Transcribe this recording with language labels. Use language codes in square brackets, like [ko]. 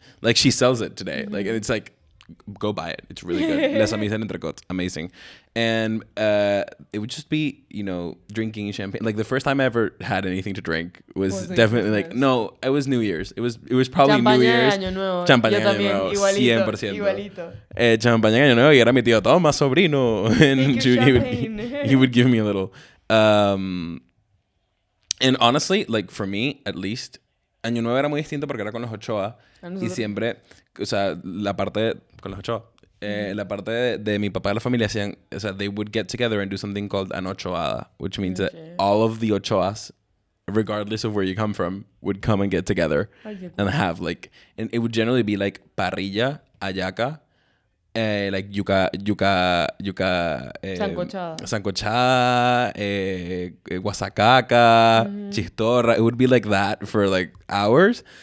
[en] Like she sells it today. Mm-hmm. Like it's like, go buy it. It's really good. Les amis en entrecôte. Amazing. And it would just be, you know, drinking champagne. Like the first time I ever had anything to drink was definitely like, no, it was New Year's. It was probably [es] Champaña [en] New Year's. [es] Año Nuevo. Champaña Yo Año Nuevo. Igualito. 100%. Champaña Año Nuevo. Y era mi tío, toma, sobrino. [en] And he would give me a little. [es] And honestly, like for me, at least, Año Nuevo era muy distinto porque era con los Ochoa. Y siempre, o sea, la parte con los Ochoa. [en] La parte de mi papá y la familia hacían, o sea, they would get together and do something called an ochoada, which means that all of the Ochoas, regardless of where you come from, would come and get together and have like, and it would generally be like parrilla, hallaca, like yuca, sancochada, guasacaca, chistorra. It would be like that for like hours.